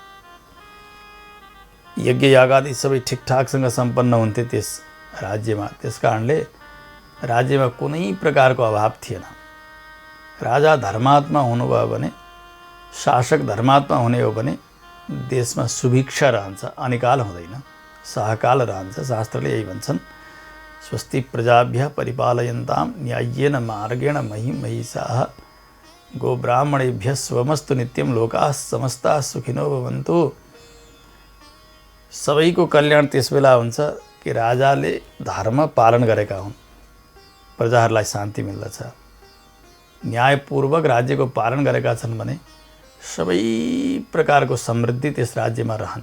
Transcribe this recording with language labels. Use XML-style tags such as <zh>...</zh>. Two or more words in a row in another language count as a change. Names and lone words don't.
<ne>यज्ञ यागादि सबै ठिकठाकसँग सम्पन्न हुन्थे त्यस राज्यमा। त्यस कारणले राज्यमा कुनै प्रकारको अभाव थिएन। राजा धर्मात्मा हुनुभयो भने, शासक धर्मात्मा हुने हो भने देशमा सुभिक्षा रहन्छ, अनिकाल हुँदैन, सहकाल रहन्छ। शास्त्रले यही भन्छन्,</ne> <sa>स्वस्ति प्रजाभ्यः परिपालयन्तां न्याय्येन मार्गेण महीं महिषाः गोब्राह्मणेभ्यः स्वमस्तु नित्यं लोकाः समस्ताः सुखिनो भवन्तु।</sa> <ne>सबैको कल्याण त्यस बेला हुन्छ कि राजाले धर्म पालन गरेका हुन्, प्रजाहरूलाई शान्ति मिल्दछ। न्यायपूर्वक राज्यको पालन गरेका छन् भने सबै प्रकारको समृद्धि त्यस राज्यमा रहन्छ।</ne>